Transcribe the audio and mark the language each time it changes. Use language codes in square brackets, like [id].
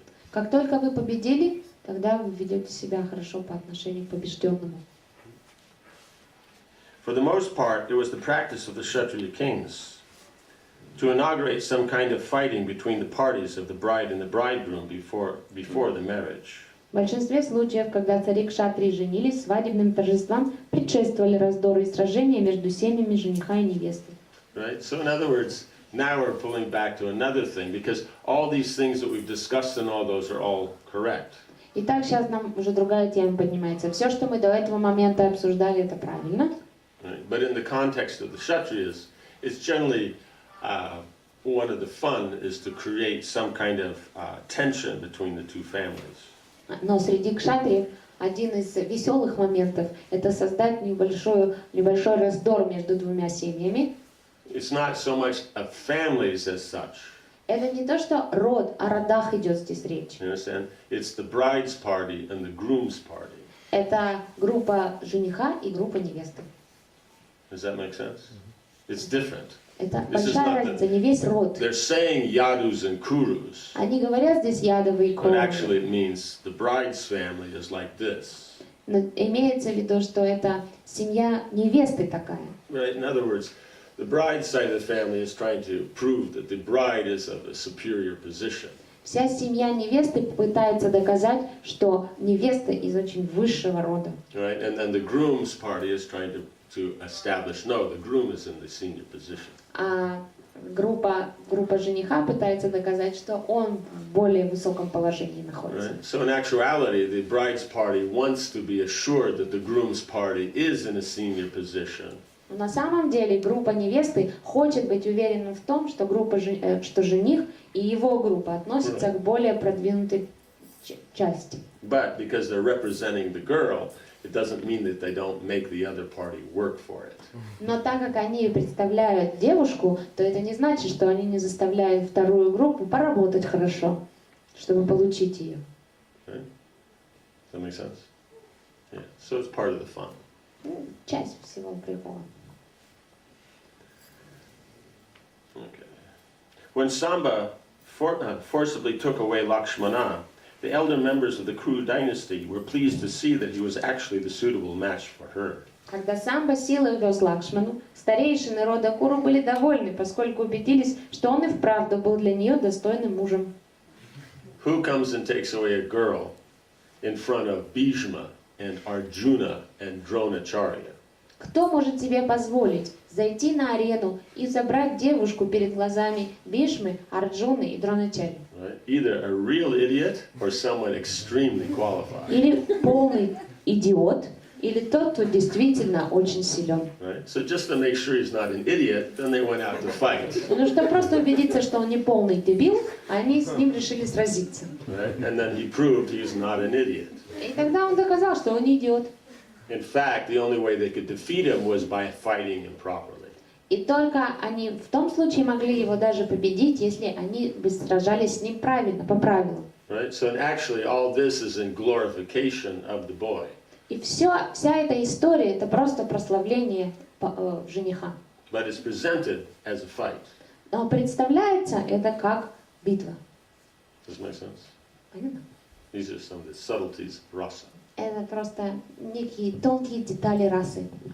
[ru] Как только вы победили, тогда вы ведете себя хорошо по отношению к побежденному. [en] For the most part, it was the practice of the Kshatriya kings to inaugurate some kind of fighting between the parties of the bride and the bridegroom before the marriage. [ru] В большинстве случаев, когда цари кшатрии женились, свадебным торжествам предшествовали раздоры и сражения между семьями жениха и невесты. [en] Right? So in other words, now we're pulling back to another thing, because all these things that we've discussed and all those are all correct. [ru] Итак, сейчас нам уже другая тема поднимается. Все, что мы до этого момента обсуждали, это правильно. [en] Right? But in the context of the Kshatriyas, it's generally one of the fun is to create some kind of tension between the two families. [ru] Но среди кшатриев один из веселых моментов – это создать небольшой раздор между двумя семьями. [en] It's not so much of families as such. [ru] Это не то, что род, о родах идет здесь речь. [en] You understand? It's the bride's party and the groom's party. [ru] Это группа жениха и группа невесты. [en] Does that make sense? It's different. [ru] Это [en] This is [ru] большая разница, не весь род. [en] They're saying yadus and kurus, [ru] Они говорят здесь ядовые [en] but [ru] кровы. [en] actually it means the bride's family is like this. [ru] Но имеется в виду, что это семья невесты такая. [en] Right? In other words, the bride's side of the family is trying to prove that the bride is of a superior position. [ru] Вся семья невесты пытается доказать, что невеста из очень высшего рода. [en] Right? And then the groom's party is trying to establish, no, the groom is in the senior position. [ru] А группа жениха пытается доказать, что он в более высоком положении находится. [en] Right? So in actuality, the bride's party wants to be assured that the groom's party is in a senior position. [ru] Но на самом деле группа невесты хочет быть уверена в том, что что жених и его группа относятся к более продвинутой части. [en] But because they're representing the girl, it doesn't mean that they don't make the other party work for it. [ru] Но так как они представляют девушку, то это не значит, что они не заставляют вторую группу поработать хорошо, чтобы получить ее. [en] Right? Does that make sense? Yeah. So it's part of the fun. [ru] Часть всего прикола. [en] Okay. When Samba forcibly took away Lakshmana, the elder members of the Kuru dynasty were pleased to see that he was actually the suitable match for her. [ru] Когда Самба силой увез Лакшману, старейшины рода Куру были довольны, поскольку убедились, что он и вправду был для нее достойным мужем. [en] Who comes and takes away a girl in front of Bhishma and Arjuna and Dronacharya? [ru] Кто может себе позволить зайти на арену и забрать девушку перед глазами Бишмы, Арджуны и Дроначари? [en] Right? Either a real idiot or someone extremely qualified. [ru] Или полный идиот, или тот, кто действительно очень силен. [en] Right? So just to make sure he's not an idiot, then they went out to fight. [ru] Ну, чтобы просто убедиться, что он не полный дебил, они с ним решили сразиться. [en] Right? And then he proved he's not an idiot. [ru] И тогда он доказал, что он не идиот. [en] In fact, the only way they could defeat him was by fighting him properly. [ru] И только они в том случае могли его даже победить, если они бы сражались с ним правильно, по правилам. [en] Right? So actually all this is in glorification of the boy. [ru] И вся эта история — это просто прославление жениха. [en] But it's presented as a fight. [ru] Но представляется это как битва. [en] Does that make sense? [ru] Понятно? [en] These are some of the subtleties of rasa. [ru] Это просто некие тонкие детали расы.